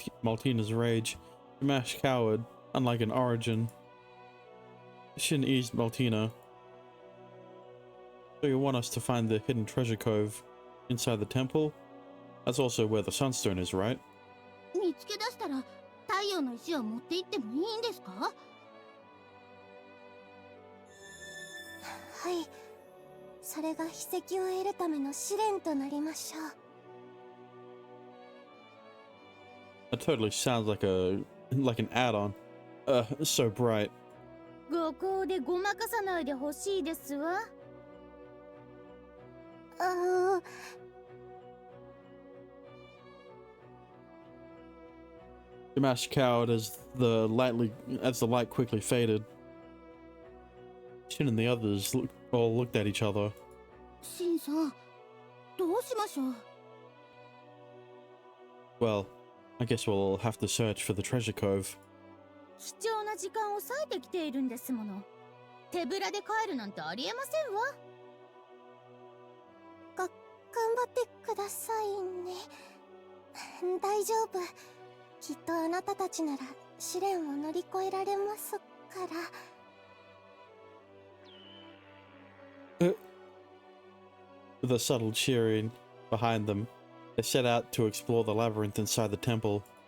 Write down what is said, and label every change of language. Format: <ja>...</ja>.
<en>Frightened by Maltina's rage, Shamash cowered, unlike an origin. Shin eased Maltina. So you want us to find the hidden treasure cove inside the temple? That's also where the sunstone is, right?</en> <ja>見つけ出したら太陽の石を持って行ってもいいんですか？はい、それが秘跡を得るための試練となりましょう。</ja> <en>That totally sounds like an add-on. So bright.</en> <ja>ご高でごまかさないでほしいですわ。</ja> <en>Shamash cowered as the light quickly faded. Shin and the others all looked at each other.</en> <ja>シンさん、どうしましょう。</ja> <en>Well, I guess we'll have to search for the treasure cove.</en> <ja>貴重な時間を割いてきているんですもの。手ぶらで帰るなんてありえませんわ。頑張ってくださいね。大丈夫。きっとあなたたちなら試練を乗り越えられますから。</ja> <en>With a subtle cheering behind them, they set out to explore the labyrinth inside the temple.</en>